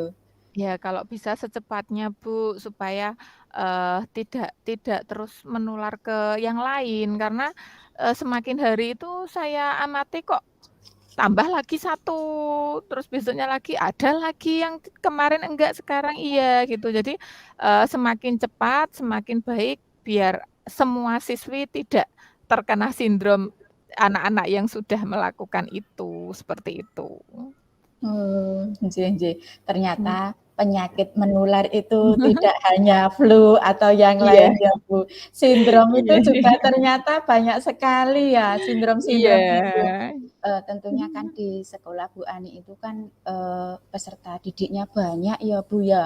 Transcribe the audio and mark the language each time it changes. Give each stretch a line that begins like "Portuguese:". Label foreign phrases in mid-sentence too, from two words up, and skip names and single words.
Indonesian: Ya kalau bisa secepatnya Bu, supaya, tidak tidak terus menular ke yang lain karena, semakin hari itu saya amati kok tambah lagi satu, terus besoknya lagi ada lagi yang kemarin enggak, sekarang iya gitu. Jadi, semakin cepat, semakin baik biar semua siswi tidak terkena sindrom anak-anak yang sudah melakukan itu, seperti itu.
Javanese: Oh, nggih nggih.
Indonesian: Ternyata Mmm. penyakit menular itu tidak hanya flu atau yang Iya. lain ya, Bu. Sindrom itu Iya. juga ternyata banyak sekali ya, Iya. sindrom-sindrom itu. tentunya kan di sekolah Bu Ani itu kan, peserta didiknya banyak ya, Bu, ya.